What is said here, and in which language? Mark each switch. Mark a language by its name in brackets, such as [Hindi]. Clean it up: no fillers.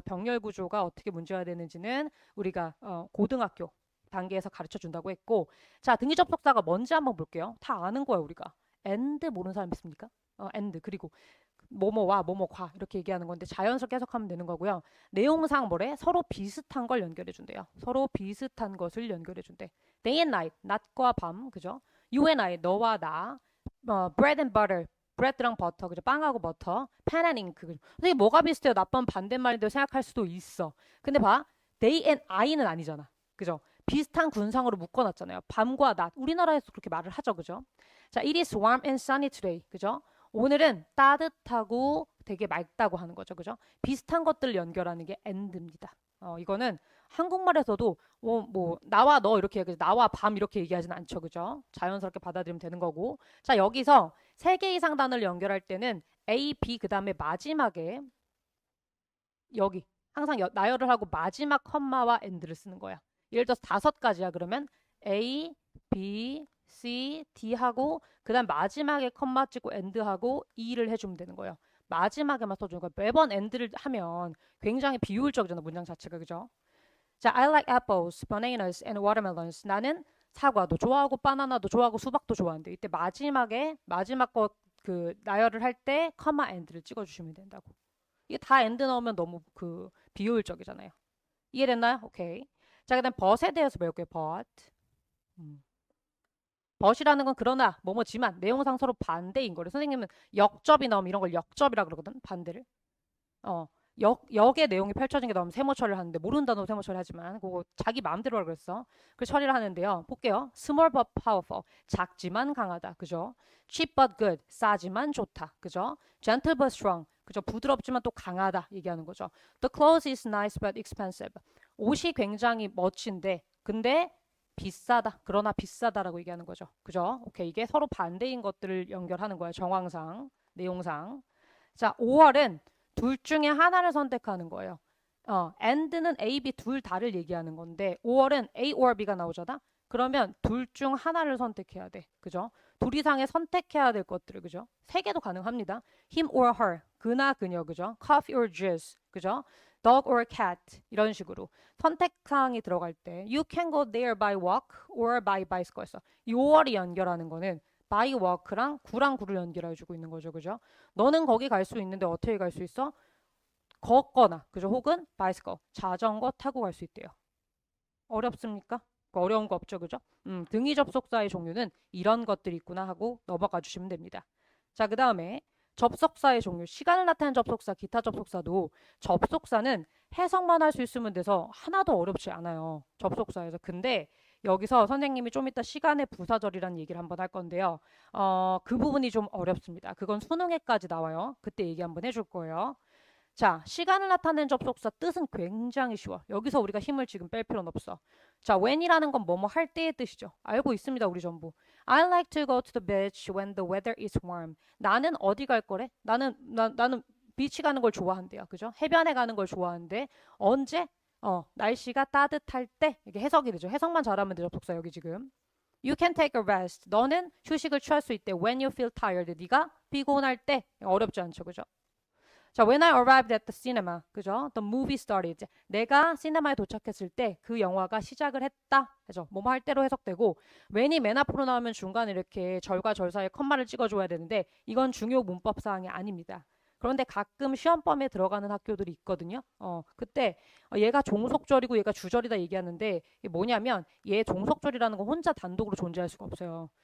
[Korean] 병렬 구조가 어떻게 문제가 되는지는 우리가 고등학교 단계에서 가르쳐 준다고 했고, 자, 등위 접속사가 뭔지 한번 볼게요. 다 아는 거야, 우리가. and 모르는 사람 있습니까? [English] and. [Korean] 그리고 뭐뭐와 뭐뭐과 이렇게 얘기하는 건데 자연스럽게 해석하면 되는 거고요. 내용상 뭐래? 서로 비슷한 걸 연결해 준대요. 서로 비슷한 것을 연결해 준대. [English] Day and night, [Korean] 낮과 밤, 그죠? [English] You and I, [Korean] 너와 나. [English] bread and butter, bread랑 버터, 그죠? [Korean] 빵하고 버터. [English] pen and ink, 그죠? [Korean] 선생님 뭐가 비슷해요? 나쁜 반대말인데 생각할 수도 있어. 근데 봐, day and I는 아니잖아, 그죠? 비슷한 군상으로 묶어놨잖아요. 밤과 낮. 우리나라에서 그렇게 말을 하죠, 그죠? [English] 자, it is warm and sunny today, [Korean] 그죠? 오늘은 따뜻하고 되게 맑다고 하는 거죠. 그죠? 비슷한 것들 연결하는 게 and입니다. 이거는 한국말에서도 뭐 나와 너 이렇게 얘기하지 나와 밤 이렇게 얘기하진 않죠. 그죠? 자연스럽게 받아들이면 되는 거고. 자, 여기서 3개 이상 단어를 연결할 때는 A, B 그다음에 마지막에 여기 항상 나열을 하고 마지막 컴마와 and를 쓰는 거야. 예를 들어서 5가지야. 그러면 A, B, C, D 하고 그다음 마지막에 컴마 찍고 and 하고 E를 해주면 되는 거예요. 마지막에만 써주는 거예요. 매번 and를 하면 굉장히 비효율적이잖아. 문장 자체가. 그죠? [English] 자, I like apples, bananas, and watermelons. [Korean] 나는 사과도 좋아하고 바나나도 좋아하고 수박도 좋아하는데 이때 마지막 거 그 나열을 할 때 컴마 and를 찍어주시면 된다고. 이게 다 and 넣으면 너무 그 비효율적이잖아요. 이해됐나요? 오케이. 자, 그다음 but에 대해서 배울게요. [English] but. [Korean] 벗이라는 건 그러나 뭐뭐지만 내용상 서로 반대인 거를 선생님은 역접이 나오면 이런 걸 역접이라 그러거든. 반대를. 역의 내용이 펼쳐진 게 나오면 세모 처리를 하는데 모르는 단어로 세모 처리하지만 그거 자기 마음대로 하라 그랬어. 그 처리를 하는데요. 볼게요. [English] small but powerful. [Korean] 작지만 강하다. 그죠? [English] cheap but good. [Korean] 싸지만 좋다. 그죠? [English] gentle but strong. [Korean] 그죠? 부드럽지만 또 강하다 얘기하는 거죠. [English] The clothes is nice but expensive. [Korean] 옷이 굉장히 멋진데 근데 비싸다. 그러나 비싸다라고 얘기하는 거죠. 그죠? 오케이. 이게 서로 반대인 것들을 연결하는 거예요. 정황상, 내용상. 자, 5월은 둘 중에 하나를 선택하는 거예요. and는 A, B 둘 다를 얘기하는 건데 5월은 A or B가 나오잖아. 그러면 둘 중 하나를 선택해야 돼. 그죠? 둘 이상의 선택해야 될 것들을 그죠? 3개도 가능합니다. [English] him or her, [Korean] 그나 그녀 그죠? [English] coffee or juice [Korean] 그죠? [English] dog or cat [Korean] 이런 식으로 선택사항이 들어갈 때 [English] you can go there by walk or by bicycle [Korean] 했어. 6월이 연결하는 거는 [English] by walk [Korean] 랑 구랑 구를 연결해주고 있는 거죠. 그죠? 너는 거기 갈 수 있는데 어떻게 갈 수 있어? 걷거나 그죠? 혹은 bicycle 자전거 타고 갈 수 있대요. 어렵습니까? 어려운 거 없죠. 그죠? 등위 접속사의 종류는 이런 것들이 있구나 하고 넘어가 주시면 됩니다. 자, 그 다음에 접속사의 종류, 시간을 나타내는 접속사, 기타 접속사도 접속사는 해석만 할 수 있으면 돼서 하나도 어렵지 않아요. 접속사에서. 근데 여기서 선생님이 좀 이따 시간의 부사절이라는 얘기를 한번 할 건데요. 그 부분이 좀 어렵습니다. 그건 수능에까지 나와요. 그때 얘기 한번 해줄 거예요. 자, 시간을 나타내는 접속사 뜻은 굉장히 쉬워. 여기서 우리가 힘을 지금 뺄 필요는 없어. 자, when이라는 건 뭐뭐 할 때의 뜻이죠. 알고 있습니다, 우리 전부. [English] I like to go to the beach when the weather is warm. [Korean] 나는 어디 갈 거래? 나는 비치 가는 걸 좋아한대요. 그죠? 해변에 가는 걸 좋아하는데 언제? 날씨가 따뜻할 때. 이게 해석이 되죠. 해석만 잘하면 되죠, 접속사 여기 지금. [English] You can take a rest. [Korean] 너는 휴식을 취할 수 있대. [English] When you feel tired. [Korean] 네가 피곤할 때. 어렵지 않죠, 그죠? [English] 자, when I arrived at the cinema, [Korean] 그죠? [English] The movie started. [Korean] 내가 시네마에 도착했을 때 그 영화가 시작을 했다. 그죠? 뭐뭐 할 때로 해석되고, when이 맨 앞으로 나오면 중간에 이렇게 절과 절 사이에 컴마를 찍어줘야 되는데, 이건 중요 문법 사항이 아닙니다. 그런데 가끔 시험범에 들어가는 학교들이 있거든요. 그때 얘가 종속절이고 얘가 주절이다 얘기하는데 이게 뭐냐면 얘 종속절이라는 건 혼자 단독으로 존재할 수가 없어요.